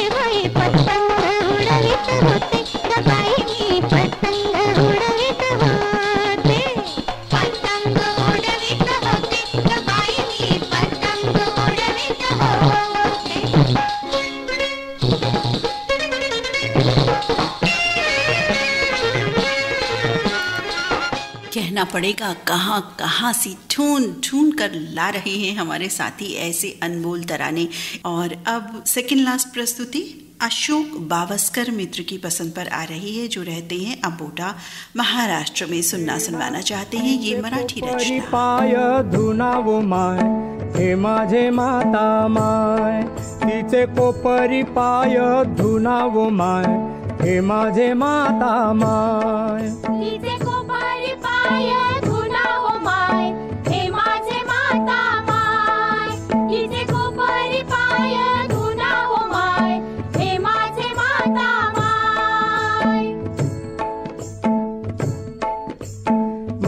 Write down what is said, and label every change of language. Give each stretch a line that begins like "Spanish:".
Marathi: होते कबाई मी पतंग उडवीत होते पतंग उडवीत होते कबाई मी पतंग उडवीत होते।
Hindi: कहना पड़ेगा कहाँ कहाँ सी ढूंढ ढूंढ कर ला रहे हैं हमारे साथी ऐसे अनमोल तराने। और अब सेकंड लास्ट प्रस्तुति अशोक बावस्कर मित्र की पसंद पर आ रही है, जो रहते हैं अबोटा महाराष्ट्र में। सुनवाना चाहते हैं ये मराठी रचना।
Marathi: पाय धुनावो माय हे माझे माता माय, तिचे कोपरी पाय धुनावो माय हे माझे माता माय, तिचे कोपरी पाय धुनावो माय हे माझे माता माय, तिचे कोपरी पाय धुनावो माय हे माझे माता माय।